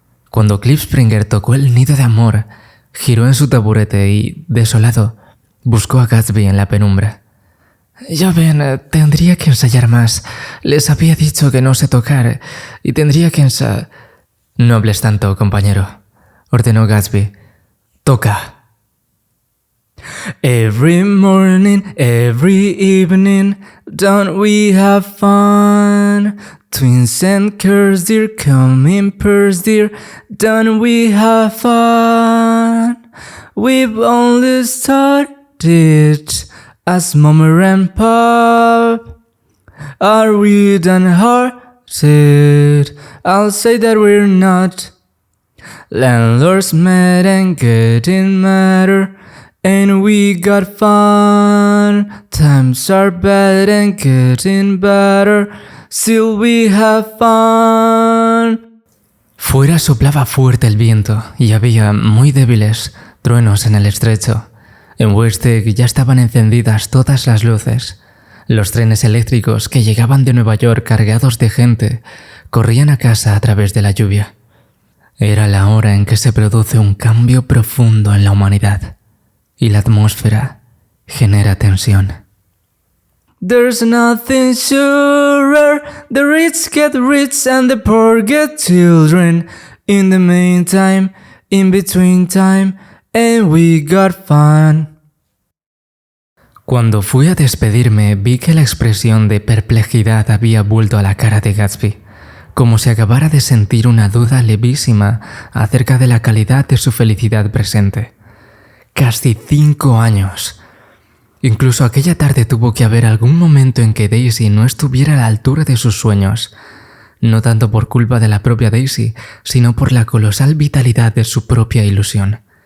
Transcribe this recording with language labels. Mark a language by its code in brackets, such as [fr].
[es] Cuando Klipspringer tocó el nido de amor, giró en su taburete y, desolado, buscó a Gatsby en la penumbra. «Ya ven, tendría que ensayar más. Les había dicho que no sé tocar y tendría que ensayar...». «No hables tanto, compañero», ordenó Gatsby. «Toca». [en] «Every morning, every evening, don't we have fun? Twins and curls, dear, come in pairs, dear, don't we have fun? We've only started, as Mama and Pop are we downhearted? I'll say that we're not. Landlords mad and getting madder, and we got fun. Times are bad and getting better, still we have fun. [es] Fuera soplaba fuerte el viento y había, muy débiles, truenos en el estrecho. En West Egg ya estaban encendidas todas las luces. Los trenes eléctricos que llegaban de Nueva York cargados de gente corrían a casa a través de la lluvia. Era la hora en que se produce un cambio profundo en la humanidad y la atmósfera genera tensión. [en] There's nothing surer, the rich get rich and the poor get children. In the meantime, in between time, and we got fun. [es] Cuando fui a despedirme, vi que la expresión de perplejidad había vuelto a la cara de Gatsby, como si acabara de sentir una duda levísima acerca de la calidad de su felicidad presente. Casi 5 años. Incluso aquella tarde tuvo que haber algún momento en que Daisy no estuviera a la altura de sus sueños, no tanto por culpa de la propia Daisy, sino por la colosal vitalidad de su propia ilusión.